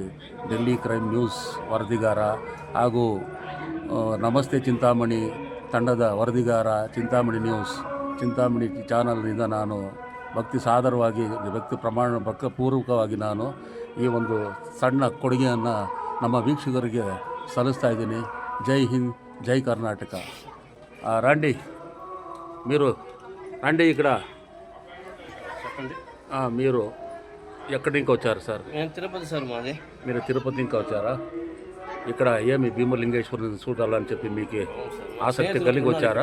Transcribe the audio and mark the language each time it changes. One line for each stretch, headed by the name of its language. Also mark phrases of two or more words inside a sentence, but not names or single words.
Kannada: ಡೆಲ್ಲಿ ಕ್ರೈಮ್ ನ್ಯೂಸ್ ವರದಿಗಾರ ಹಾಗೂ ನಮಸ್ತೆ ಚಿಂತಾಮಣಿ ತಂಡದ ವರದಿಗಾರ, ಚಿಂತಾಮಣಿ ನ್ಯೂಸ್, ಚಿಂತಾಮಣಿ ಚಾನಲ್ನಿಂದ ನಾನು ಭಕ್ತಿಪೂರ್ವಕವಾಗಿ ನಾನು ಈ ಒಂದು ಸಣ್ಣ ಕೊಡುಗೆಯನ್ನು ನಮ್ಮ ವೀಕ್ಷಕರಿಗೆ ಸಲ್ಲಿಸ್ತಾ ఇದ್ದೀನಿ.
Telugu: జై హింద్, జై కర్ణాటక. రండి మీరు, రండి ఇక్కడ. మీరు ఎక్కడి నుంచి వచ్చారు సార్? నేను తిరుపతి సార్, మాది. మీరు తిరుపతి నుంచి వచ్చారా? ఇక్కడ ఏమి భీమలింగేశ్వరుని చూడాలని చెప్పి మీకు ఆసక్తి కలిగి వచ్చారా?